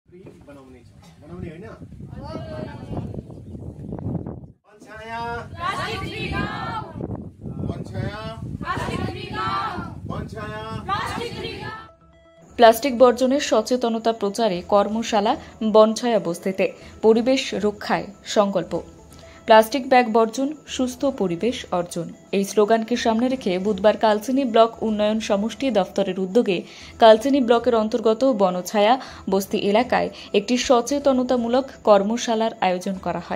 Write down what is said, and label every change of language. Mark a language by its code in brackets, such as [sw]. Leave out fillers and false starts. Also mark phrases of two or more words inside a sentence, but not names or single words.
[ne] बनाउने हैन पञ्चाया [en] plastic free [ne] गाउँ पञ्चाया [en] plastic free [ne] गाउँ पञ्चाया [en] plastic free [ne] गाउँ [bn] প্লাস্টিক বর্জনের সচেতনতা প্রচারে কর্মশালা বনছায়া বস্তিতে পরিবেশ রক্ষায় সংকল্প। [en] plastic bag [bn] বর্জন, সুস্থ পরিবেশ অর্জন, এই স্লোগানকে সামনে রেখে বুধবার কালচিনি ব্লক উন্নয়ন সমষ্টি দফতরের উদ্যোগে কালচিনি ব্লকের অন্তর্গত বনছায়া বস্তি এলাকায় একটি সচেতনতামূলক কর্মশালার আয়োজন করা হয়।